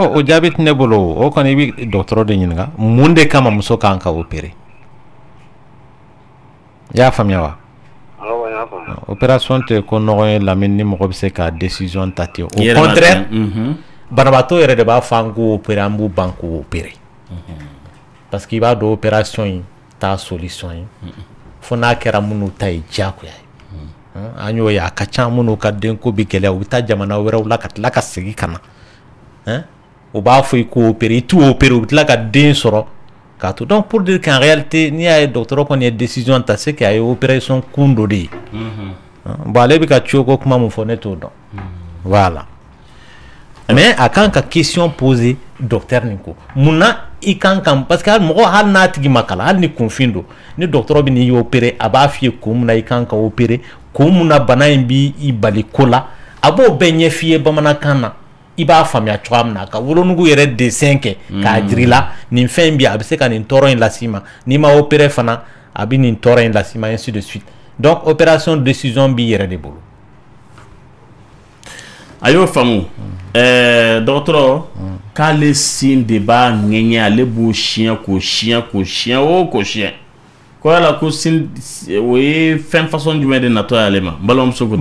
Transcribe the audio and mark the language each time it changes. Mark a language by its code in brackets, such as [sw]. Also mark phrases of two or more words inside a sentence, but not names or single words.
[bm] o jaabi tɛ ne bolo o kɔni i bɛ dɔgɔtɔrɔ de ɲininka mun de kama muso kan ka opérer i y'a faamuya wa opération tɛ ko nɔgɔ ye Lamine ni mɔgɔ bɛ se ka décision ta ten [fr] au contraire [bm] banabaatɔ yɛrɛ de b'a fɔ an k'o opérer an b'u ban k'o opérer parce que i b'a dɔn opération in t'a solution ye fo n'a kɛra minnu ta ye diyagoya ye an y'o ye a ka ca minnu ka denko bɛ gɛlɛya u bɛ taa jamana wɛrɛw la ka tila ka segin ka na u b'a fɔ i k'o opérer i t'o opérer u bɛ tila ka den sɔrɔ k'a to [fr] donc pour dire qu'en réalité [bm] n'i y'a ye dɔgɔtɔrɔ kɔni ye décision ta [fr] c'est qu'il y a opération [bm] kun dɔ de ye bon ale bɛ ka ko kuma mun fɔ ne t'o dɔn voilà mais a kan ka [fr] question poser [bm] docteur nin ko munna i kan ka parce que mɔgɔ hali n'a tigi ma kalan hali ni kunfin don ni dɔgɔtɔrɔ bɛ n'i opérer a b'a f'i ye kun mun na i kan ka opérer kun mun na bana in b'i bali ko la a b'o bɛɛ ɲɛf'i ye bamanankan na i b'a faamuya cogoya min na ka wolonugu yɛrɛ dessin kɛ k'a jira i la nin fɛn bi a bɛ se ka nin tɔɔrɔ in las'i ma n'i ma opérer fana a bɛ nin tɔɔrɔ in las'i ma [fr] ainsi de suite donc opération décision [bm] b'i yɛrɛ de bolo Ayo famu docteur k'ale sin de b'a ŋɛɲɛ ale b'o chien ko chien ko yala ko sin o ye fɛn façon jumɛn de natɔ ale ma balimamuso ko